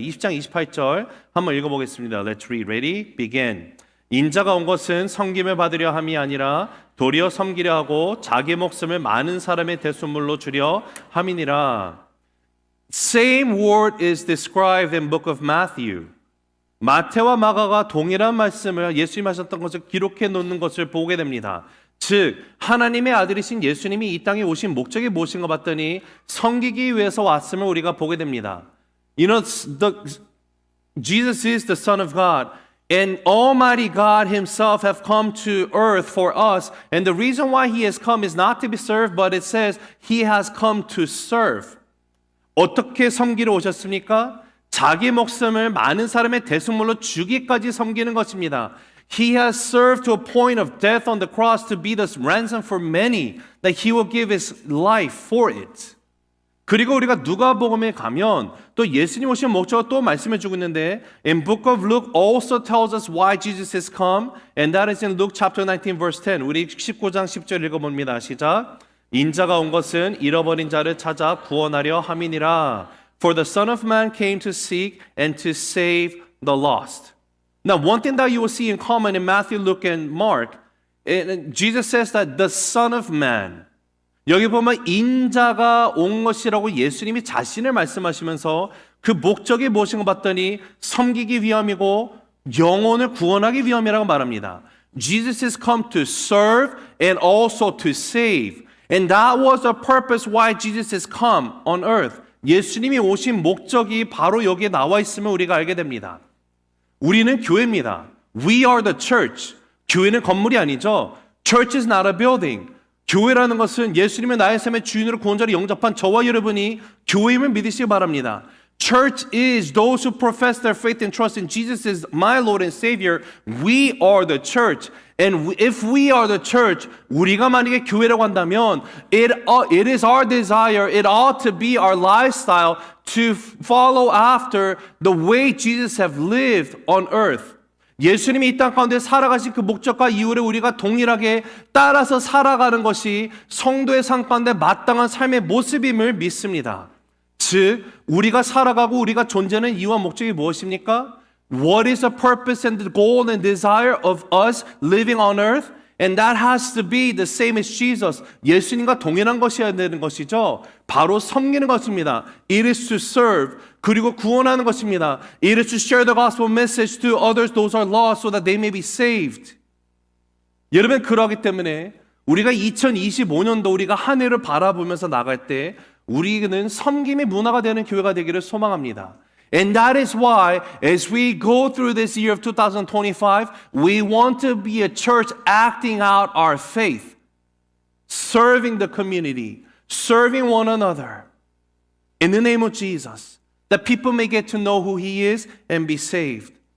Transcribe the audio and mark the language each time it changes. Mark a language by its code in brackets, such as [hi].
[ko] 20장 28절 한번 읽어보겠습니다. [en] Let's read. Ready? Begin. [ko] 인자가 온 것은 섬김을 받으려 함이 아니라 도리어 섬기려 하고 자기 목숨을 많은 사람의 대속물로 주려 함이니라. [en] Same word is described in book of Matthew. [ko] 마태와 마가가 동일한 말씀을 예수님이 하셨던 것을 기록해 놓는 것을 보게 됩니다. 즉 하나님의 아들이신 예수님이 이 땅에 오신 목적이 무엇인가 봤더니 섬기기 위해서 왔음을 우리가 보게 됩니다. [en] You know, Jesus is the Son of God. And Almighty God Himself have come to earth for us. And the reason why He has come is not to be served, but it says He has come to serve. [ko] 어떻게 섬기러 오셨습니까? 자기 목숨을 많은 사람의 대속물로 주기까지 섬기는 것입니다. [en] He has served to a point of death on the cross to be the ransom for many, that He will give His life for it. [ko] 그리고 우리가 누가복음에 가면 또 예수님 오신 목적을 또 말씀해 주고 있는데 [en] in book of Luke also tells us why Jesus has come, and that is in Luke chapter 19 verse 10. [ko] 우리 19장 10절 읽어봅니다. 시작. 인자가 온 것은 잃어버린 자를 찾아 구원하려 함이니라. [en] For the Son of Man came to seek and to save the lost. Now one thing that you will see in common in Matthew, Luke, and Mark, Jesus says that the Son of Man, [ko] 여기 보면 인자가 온 것이라고 예수님이 자신을 말씀하시면서 그 목적이 무엇인가 봤더니 섬기기 위함이고 영혼을 구원하기 위함이라고 말합니다. [en] Jesus has come to serve and also to save. And that was the purpose why Jesus has come on earth. [ko] 예수님이 오신 목적이 바로 여기에 나와 있음을 우리가 알게 됩니다. 우리는 교회입니다. [en] We are the church. [ko] 교회는 건물이 아니죠. [en] Church is not a building. [ko] 교회라는 것은 예수님의 나의 삶의 주인으로 구원자로 영접한 저와 여러분이 교회임을 믿으시기 바랍니다. [en] Church is those who profess their faith and trust in Jesus as my Lord and Savior. We are the church. And if we are the church, [ko] 우리가 만약에 교회라고 한다면 [en] it is our desire, it ought to be our lifestyle to follow after the way Jesus have lived on earth. [ko] 예수님이 이 땅 가운데 살아가신 그 목적과 이유를 우리가 동일하게 따라서 살아가는 것이 성도의 삶 가운데 마땅한 삶의 모습임을 믿습니다. 즉 우리가 살아가고 우리가 존재하는 이유와 목적이 무엇입니까? [en] What is the purpose and the goal and desire of us living on earth? And that has to be the same as Jesus. [ko] 예수님과 동일한 것이어야 되는 것이죠. 바로 섬기는 것입니다. [en] It is to serve. [ko] 그리고 구원하는 것입니다. [en] It is to share the gospel message to others, those are lost, so that they may be saved. [ko] 여러분 그러기 때문에 우리가 2025년도 우리가 한 해를 바라보면서 나갈 때 우리는 섬김의 문화가 되는 교회가 되기를 소망합니다. [en] And that is why, as we go through this year of 2025, we want to be a church acting out our faith, serving the community, serving one another, in the name of Jesus, that people may get to know who He is and be saved.